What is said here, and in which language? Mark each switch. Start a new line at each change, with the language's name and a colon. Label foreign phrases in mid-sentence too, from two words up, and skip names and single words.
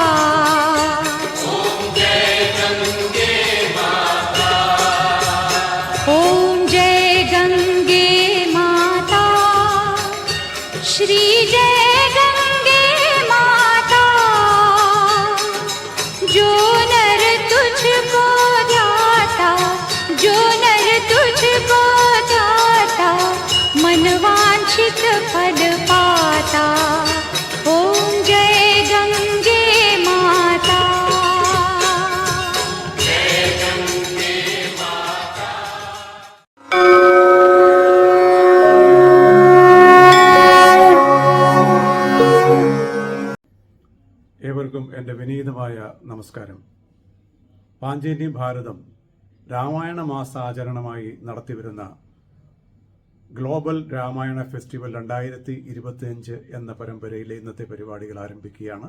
Hindi: श्री जय गंगे माता, जो नर तुझको ध्याता, जो नर तुझको ध्याता, मनवांछित फल पाता। ओम जय गंगे माता। जय गंगे माता।
Malayalam: ഏവർക്കും എൻ്റെ വിനീതമായ നമസ്കാരം. പാഞ്ചേന്യം ഭാരതം രാമായണ മാസാചരണമായി നടത്തിവരുന്ന ഗ്ലോബൽ രാമായണ ഫെസ്റ്റിവൽ 2025 എന്ന പരമ്പരയിലെ ഇന്നത്തെ പരിപാടികൾ ആരംഭിക്കുകയാണ്.